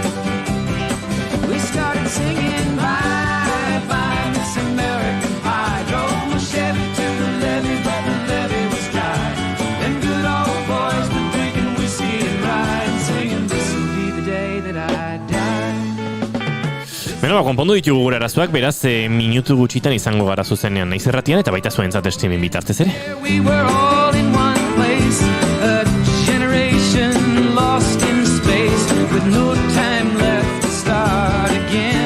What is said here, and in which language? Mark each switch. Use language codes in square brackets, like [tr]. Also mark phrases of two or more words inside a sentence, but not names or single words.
[en] We started singing bye bye Miss American Pie. Drove my Chevy to the levee, but the levee was dry. Them good old boys were drinking whiskey and rye and singing, this'll be the day that I die. [eu] Beno, konpondu ditugu gure arazoak, beraz, minutu gutxitan izango gara zuzenean naiz irratian, eta baita zuentzat streaming bitartez ere. [en] We were all in one place, a generation lost in space, with no time left to start again.